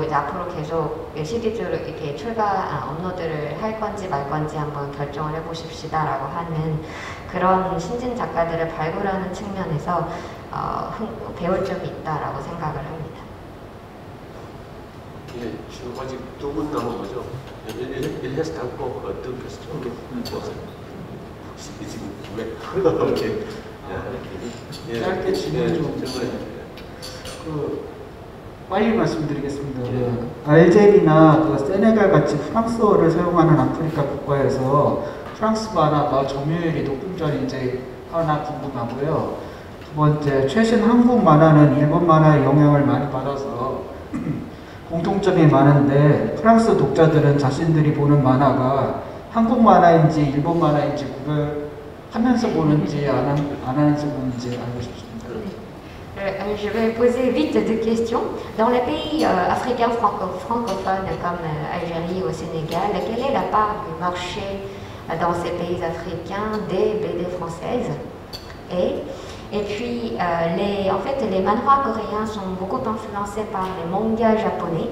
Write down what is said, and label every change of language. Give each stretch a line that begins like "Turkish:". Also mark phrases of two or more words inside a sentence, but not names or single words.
Korean: 이제 앞으로 계속 시리즈를 이렇게 업로드를 할 건지 말 건지 한번 결정을 해 보십시다라고 하는 그런 신진 작가들을 발굴하는 측면에서 배울 점이 있다라고 생각을 합니다. 예, 지금 아직 두 분 남은 거죠?
French: Il reste encore deux questions.
Korean: 지금 왜? 오케이. 짧게 질문 좀 빨리 말씀드리겠습니다. 알제리나 세네갈 같이 프랑스어를 사용하는 아프리카 국가에서 프랑스 만화가 점유율이 높은 점이 이제 하나 궁금하고요. 두 번째, 최신 한국 만화는 일본 만화의 영향을 많이 받아서 공통점이 많은데 프랑스 독자들은 자신들이 보는 만화가 한국 만화인지 일본 만화인지 구별하면서 보는지 안 하는지 보는지 알고 싶습니다.
French: Je vais poser vite deux questions. Dans les pays africains francophones comme Algérie ou Sénégal, quelle est la part du marché dans ces pays africains des BD françaises? Et puis, les manhwas coréens sont beaucoup influencés par les mangas japonais.